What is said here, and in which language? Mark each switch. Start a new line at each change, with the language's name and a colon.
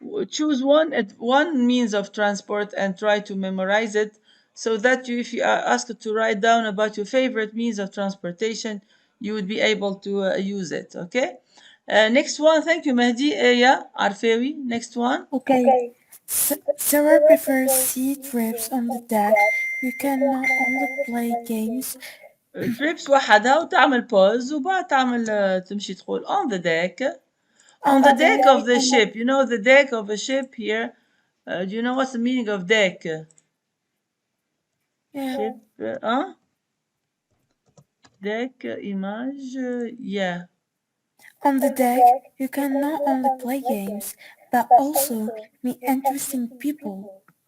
English: Choose one means of transport and try to memorize it, so that if you are asked to write down about your favorite means of transportation, you would be able to use it. Okay. Next one. Thank you, Mehdi. Yeah, Arfewi. Next one. Okay. Sarah prefers sea trips on the deck. You can not only play games.
Arabic: trips وحدها وتعمل pause وبعد تعمل تمشي تقول
English: on the deck. On the deck of the ship. You know the deck of a ship here. Do you know what's the meaning of deck? Yeah. Ship. Deck, image. Yeah. On the deck, you can not only play games, but also meet interesting people.